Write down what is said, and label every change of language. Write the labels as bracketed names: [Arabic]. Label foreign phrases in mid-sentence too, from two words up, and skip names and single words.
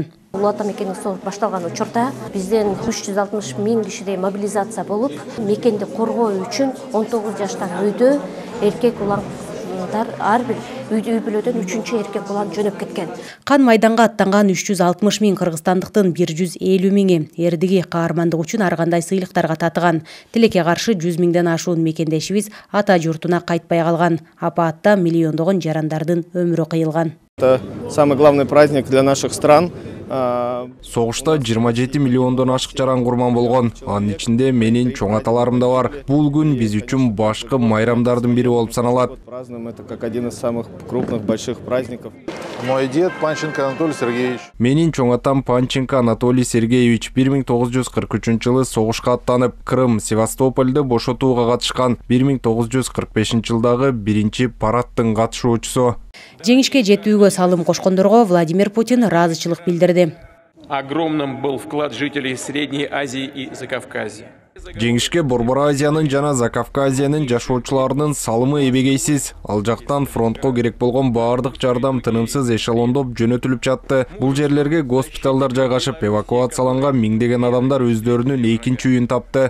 [Kyrgyz] Улуу атамекендик согуш башталган учурда бизден 360 миң кишидей мобилизация болуп, мекенди коргоо үчүн 19 жаштагы үйдө эркек уландар ар бир үй бүлөдөн 3-чү эркек улан жөнөп кеткен. Кан майданга аттанган 360 миң кыргызстандыктын 150 миңи эрдиги каармандык үчүн ар кандай сыйлыктарга татыган. Тилекке каршы 100 миңден ашуун мекендешибиз ата журтуна кайтпай калган. Апаатта миллиондогон жарандардын өмүрү кыйылган. [Russian] Это самый главный праздник для наших стран. [Kyrgyz] Согушта 27 миллиондон ашык жаран курман болгон. Анын ичинде менин чоң аталарым да бар. Бул күн биз үчүн башкы майрамдардын бири болуп саналат. [Russian] Празднуем это как один из самых крупных больших праздников. Мой дед Панченко Анатолий Сергеевич. [Kyrgyz] Менин чоң атам Панченко Анатолий Сергеевич 1943-жылы согушка аттанып, Крым, Севастопольду бошотууга катышкан. 1945-жылдагы биринчи парадтын катышуучусу. Жеңишке жетүүгө салым кошкондорго Владимир Путин ыраазычылык билдирди. [Russian] Огромным был вклад жителей Средней Азии и Закавказья. [Kyrgyz] Жеңишке Борбор Азиянын жана Закавказиянын жашоочуларынын салымы эбегейсиз. Ал жактан фронтко керек болгон баардык жардам тынымсыз эшелондоп жөнөтүлүп жатты. Бул жерлерге госпиталдар жайгашып, эвакуацияланган миңдеген адамдар өздөрүнүн экинчи үйүн тапты.